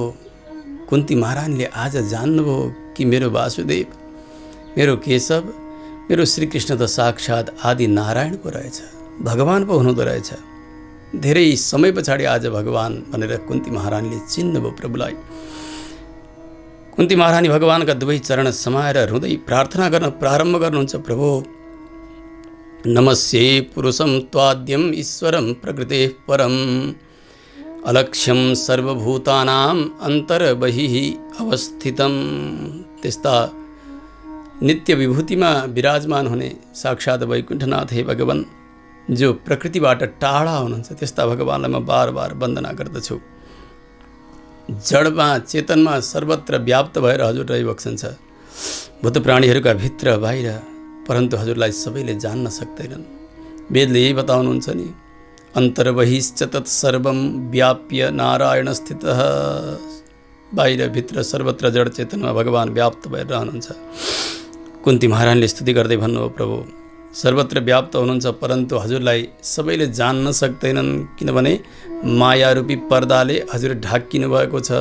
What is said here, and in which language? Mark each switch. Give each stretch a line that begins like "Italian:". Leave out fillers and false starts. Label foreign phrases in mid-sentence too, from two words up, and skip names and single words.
Nepali: कुन्ती महारानीले आज जान्नुभयो कि मेरो वासुदेव, मेरो केशव, मेरो श्रीकृष्ण त साक्षात् आदि नारायण पो रहेछ, भगवान पो हुनुहुँदो रहेछ। धेरै समय पछाडि आज भगवान भनेर कुन्ती महारानीले चिन्नुभयो प्रभुलाई। कुन्ती महारानी भगवानका दुवै चरण समाएर रुँदै प्रार्थना गर्न प्रारम्भ गर्नुहुन्छ।
Sanskrit: प्रभु नमस्ये पुरुषं त्वाद्यम ईश्वरं प्रकृते परम, अलक्ष्यम सर्वभूतानां अन्तर्बहिः अवस्थितम।
Nepali: त्यस्ता नित्य विभूतिमा विराजमान हुने साक्षात् वैकुण्ठनाथ हे भगवान, जो प्रकृतिबाट टाढा हुनुहुन्छ, त्यस्ता भगवानलाई म बार बार वन्दना गर्दछु। जडमा चेतनमा सर्वत्र व्याप्त भएर हजुर रहिबक्सन्छ, भूत प्राणीहरूका भित्र बाहिर, परन्तु हजुरलाई सबैले जान्न सक्दैनन्। वेदले यही बताउनुहुन्छ नि,
Sanskrit: अन्तर्बहिश्च तत्सर्वं व्याप्य नारायण स्थितः।
Nepali: बाहिर भित्र सर्वत्र जड चेतनमा भगवान व्याप्त भएर रहनुहुन्छ। कुन्ती महारानीले स्तुति गर्दै भन्नुभयो, प्रभु सर्वत्र व्याप्त हुनुहुन्छ, परन्तु हजुरलाई सबैले जान्न सक्दैनन्, किनभने मायारूपी पर्दाले हजुर ढाकिनु भएको छ।